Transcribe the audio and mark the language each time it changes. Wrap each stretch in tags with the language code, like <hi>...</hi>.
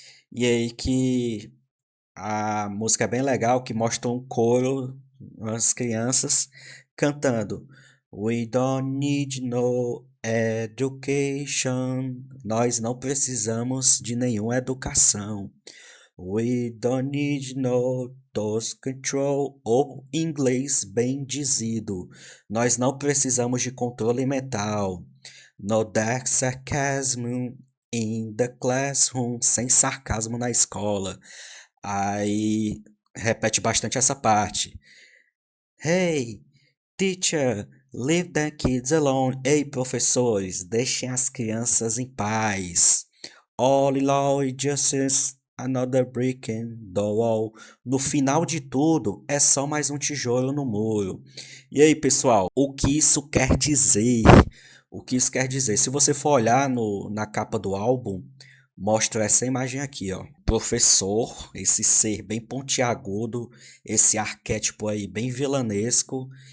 <pt>E aí que a música é bem legal, que mostra um coro, as crianças cantando</pt> <en>We don't need no education.</en> <pt>Nós não precisamos de nenhuma educação.</pt> <en>We don't need no thought control,</en> <pt>ou em inglês bem dizido. Nós não precisamos de controle mental.</pt> <en>No dark sarcasm in the classroom.</en> <pt>Sem sarcasmo na escola. Aí repete bastante essa parte.</pt> <en>Hey, teacher, leave the kids alone.</en> <pt>Ei, professores, deixem as crianças em paz.</pt> <en>All law is just another brick in the wall.</en> <pt>No final de tudo, é só mais um tijolo no muro. E aí, pessoal, o que isso quer dizer? O que isso quer dizer? Se você for olhar na capa do álbum, mostra essa imagem aqui, ó. Professor, esse ser bem pontiagudo, esse arquétipo aí bem vilanesco,</pt>